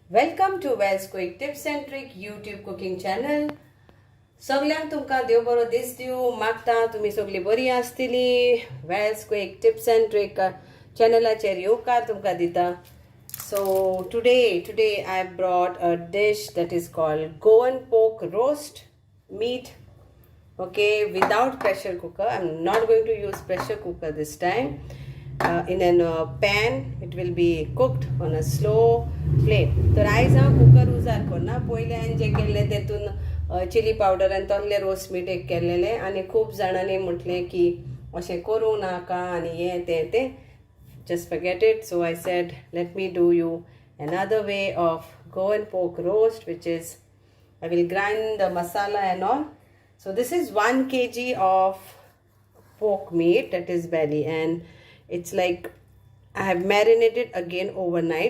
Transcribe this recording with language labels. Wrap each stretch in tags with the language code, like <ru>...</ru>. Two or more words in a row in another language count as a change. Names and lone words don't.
<en>Welcome to valsquicktips&tricks YouTube cooking channel.</en> <kok>सगळ्यांक तुमकां देव बरो दीस दिवं मागता तुमी सगळीं बरी आसतली. valsquicktips&tricks चॅनलाचेर येवकार तुमकां दिता.</kok> <en>So today I brought a dish that is called Goan pork roast meat. Okay, without pressure cooker. I'm not going to use pressure cooker this time. In a pan it will be cooked on a slow flame.</en> <kok>तर आयज हांव कुकर उजार करना. पयलीं हांवें जें केल्लें तेतून</kok> <en>chili powder</en> <kok>आनी तसलें रोस मीठ एक केल्लेलें आनी खूब जाणांनी म्हटलें की अशें करूं नाका आनी हें तें</kok> <en>just forget it. So I said let me do you another way of Goan pork roast, which is I will grind the masala and all. So this is 1 kg of pork meat, that is belly, and it's like I have marinated again overnight.</en>